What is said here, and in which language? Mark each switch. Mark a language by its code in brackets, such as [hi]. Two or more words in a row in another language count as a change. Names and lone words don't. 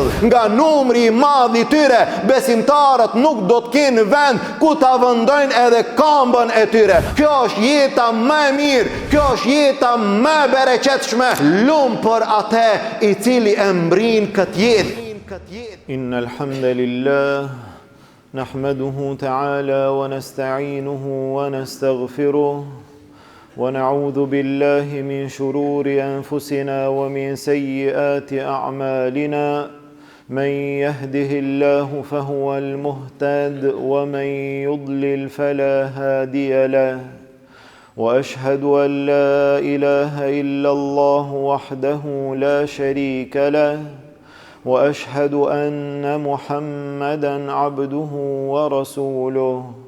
[sq] Nga numri I madh I tyre, besimtarët nuk do të kenë vend ku ta vendojnë edhe këmbën e tyre. Kjo është jeta më e mirë, kjo është jeta më e bereqetshme. Lum për atë I cili e mbrin këtë jetë. [ar] إن الحمد لله نحمده تعالى ونستعينه ونستغفره ونعوذ بالله من شرور أنفسنا ومن سيئات أعمالنا. من يهده الله فهو المهتد ومن يضلل فلا هادي له وأشهد أن لا إله إلا الله وحده لا شريك له وأشهد أن محمدا عبده ورسوله